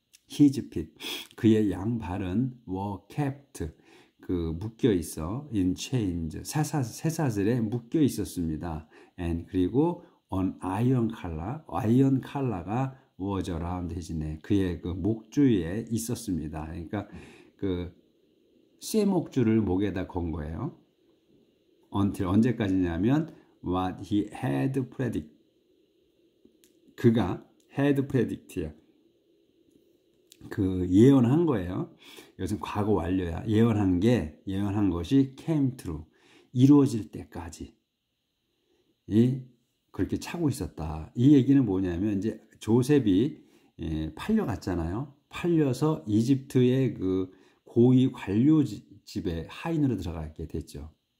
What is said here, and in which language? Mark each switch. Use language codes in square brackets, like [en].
[en] His feet, [ko] 그의 양발은 [en] were kept, [ko] 그 묶여 있어, [en] in chains, [ko] 쇠사슬에 묶여 있었습니다. [en] and [ko] 그리고 [en] on iron collar가 was around his neck, [ko] 그의 그 목 주위에 있었습니다. 그러니까 그 쇠목줄을 목에다 건 거예요. [en] until [ko] 언제까지냐면 [en] what he had predicted, [ko] 그가 [en] had predicted, [ko] 그 예언한 거예요. 이것은 과거 완료야. 예언한 것이 [en] came true, [ko] 이루어질 때까지 그렇게 차고 있었다. 이 얘기는 뭐냐면 이제 조셉이 팔려갔잖아요. 팔려서 이집트의 그 고위 관료 집에 하인으로 들어가게 됐죠.